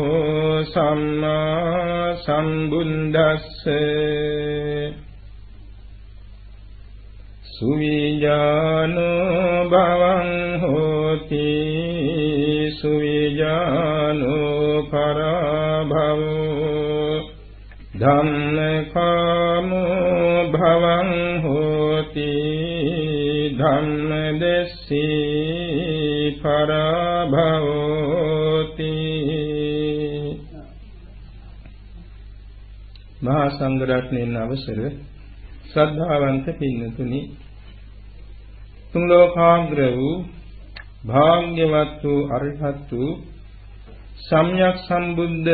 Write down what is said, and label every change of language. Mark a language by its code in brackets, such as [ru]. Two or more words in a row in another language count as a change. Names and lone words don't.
[pi] සම්මා සම්බුද්දස්ස සුවිජානෝ භවං හෝති සුවිජානෝ පරභවෝ ධම්මකාමෝ භවං හෝති ධම්මදෙස්සී පරභවෝති. [si] මහා සංඝ රත්නයන් අවසර ශ්‍රද්ධාවන්ත පින්නතුනි, තුන් ලෝකාග්‍ර වූ භාග්‍යවත් වූ අරිහත් වූ සම්්‍යක් සම්බුද්ධ